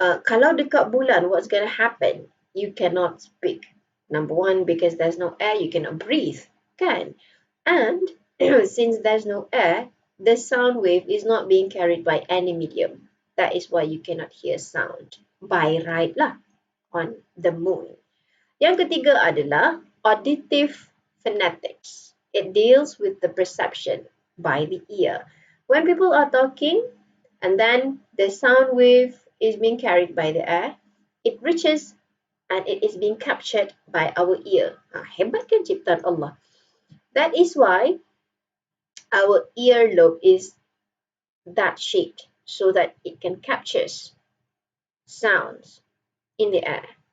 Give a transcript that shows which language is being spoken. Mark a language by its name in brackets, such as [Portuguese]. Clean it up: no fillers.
[Malay] Kalau dekat bulan, [English] what's going to happen? You cannot speak. Number one, because there's no air, you cannot breathe. [Malay] Kan? [English] And since there's no air, the sound wave is not being carried by any medium. That is why you cannot hear sound by right lah on the moon. [Malay] Yang ketiga adalah [English] auditive phonetics. It deals with the perception by the ear. When people are talking and then the sound wave is being carried by the air, it reaches and it is being captured by our ear. [Malay] Hebat kan ciptaan Allah. [English] That is why our earlobe is that shaped so that it can capture sounds in the air.